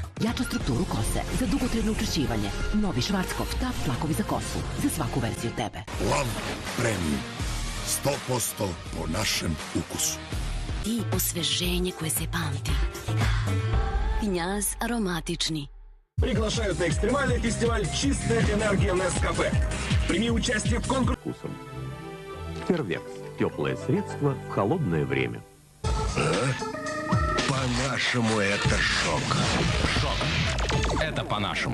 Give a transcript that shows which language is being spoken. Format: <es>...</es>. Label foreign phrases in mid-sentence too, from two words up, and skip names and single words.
<sr>Jača strukturu kose za dugotrajno učvršćivanje. Novi Schwarzkopf TAF flakovi za kosu. Za svaku verziju tebe. Love Premium. 100% po našem ukusu. I osveženje koje se pamti. Pinjaz aromatični.</sr> <ru>Приглашают на экстремальный фестиваль «Чистая энергия Нескафе». Прими участие в конкурсе. Тервекс. Теплое средство в холодное время. По-нашему это шок. Шок. Это по-нашему.</ru>